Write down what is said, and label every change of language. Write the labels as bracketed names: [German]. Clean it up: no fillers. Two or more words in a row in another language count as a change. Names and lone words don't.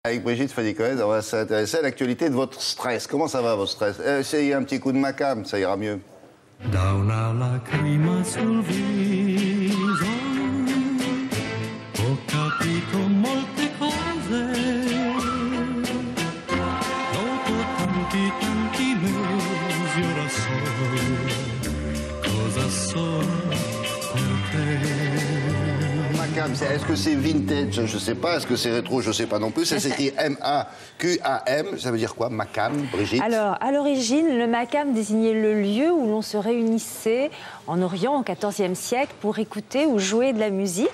[French] Avec Brigitte Fadi-Cohen, on va s'intéresser à l'actualité de votre stress. Comment ça va, votre stress? Essayez un petit coup de macam, ça ira mieux. [Italian] Da una lacrima sul viso ho capito molte cose dopo tanti mesi ora so cosa sono per te. [French] Macam, est-ce que c'est vintage? Je ne sais pas. Est-ce que c'est rétro? Je ne sais pas non plus. Ça s'écrit M-A-Q-A-M. Ça veut dire quoi, Macam, Brigitte? Alors, à l'origine, le Macam désignait le lieu où l'on se réunissait en Orient au XIVe siècle pour écouter ou jouer de la musique.